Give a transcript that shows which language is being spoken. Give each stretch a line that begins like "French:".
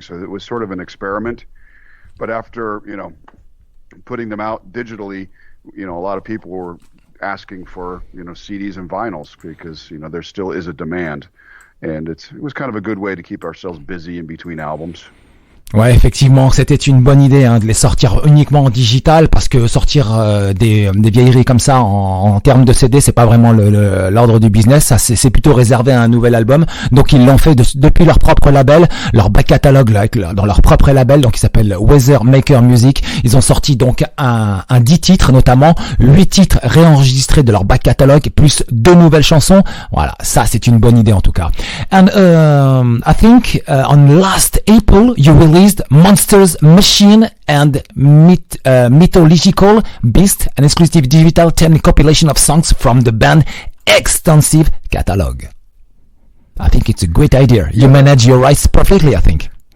English: So it was sort of an experiment. But after putting them out digitally, a lot of people were asking for CDs and vinyls because there still is a demand. And it was kind of a good way to keep ourselves busy in between albums.
French: Ouais, effectivement, c'était une bonne idée de les sortir uniquement en digital parce que sortir des vieilleries comme ça en termes de CD, c'est pas vraiment l'ordre du business. Ça, c'est plutôt réservé à un nouvel album. Donc ils l'ont fait depuis leur propre label, leur back catalogue dans leur propre label, donc il s'appelle WeatherMaker Music. Ils ont sorti donc un 10 titres, notamment 8 titres réenregistrés de leur back catalogue plus 2 nouvelles chansons. Voilà, ça c'est une bonne idée en tout cas.
English: And I think on last April you released Monsters Machine and Mythological Beast, an exclusive digital 10 compilation of songs from the band's extensive catalog. I think it's a great idea. You manage your rights perfectly, I think.